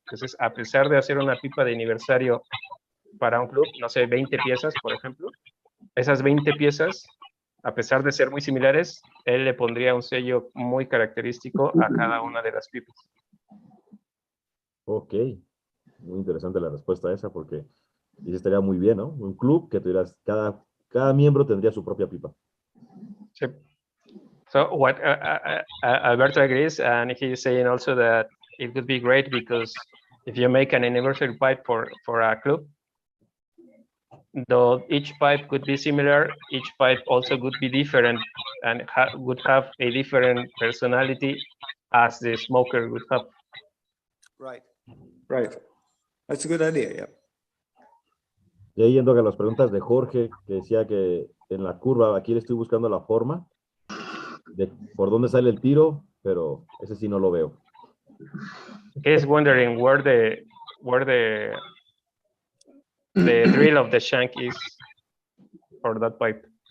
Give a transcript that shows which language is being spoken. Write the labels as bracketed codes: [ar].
[es] Entonces, a pesar de hacer una pipa de aniversario para un club, no sé, 20 piezas, por ejemplo, esas 20 piezas, a pesar de ser muy similares, él le pondría un sello muy característico a cada una de las pipas. Ok. Muy interesante la respuesta a esa, porque dice, estaría muy bien, ¿no? Un club que tuvieras, cada miembro tendría su propia pipa. Sí. [en] So what Alberto agrees, and he's saying also that it would be great because if you make an anniversary pipe for a club, though each pipe could be similar, each pipe also could be different and would have a different personality as the smoker would have. Right, right. That's a good idea, yeah. [es] Y ahí yendo a las preguntas de Jorge, que decía que en la curva, aquí le estoy buscando la forma de por dónde sale el tiro, pero ese sí no lo veo. [en] He's wondering where the drill of the shank is for that pipe.